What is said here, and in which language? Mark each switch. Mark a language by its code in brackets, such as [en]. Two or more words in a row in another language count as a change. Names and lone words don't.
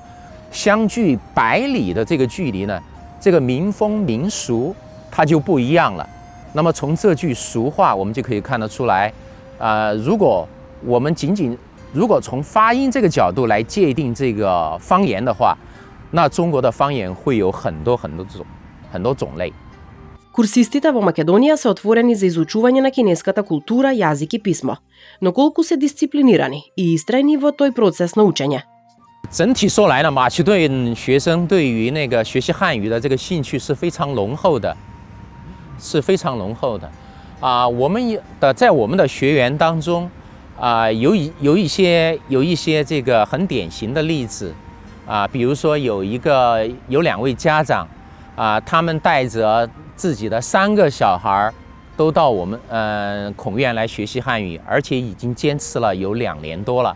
[zh] 相距100里的这个距离呢，这个民风民俗它就不一样了。那么从这句俗话，我们就可以看得出来，如果我们如果从发音这个角度来界定这个方言的话，那中国的方言会有很多种类。 [mk] Курсистите во Македонија се отворени за изучување на кинеската култура, јазик и писмо, но колку се дисциплинирани и истрајни во тој процес на учење? [zh] 整体说来呢，马其顿学生对于那个学习汉语的这个兴趣是非常浓厚的，我们在我们的学员当中，有一些这个很典型的例子，比如说有2位家长，他们带着自己的3个小孩都到我们孔院来学习汉语，而且已经坚持了有2年多了。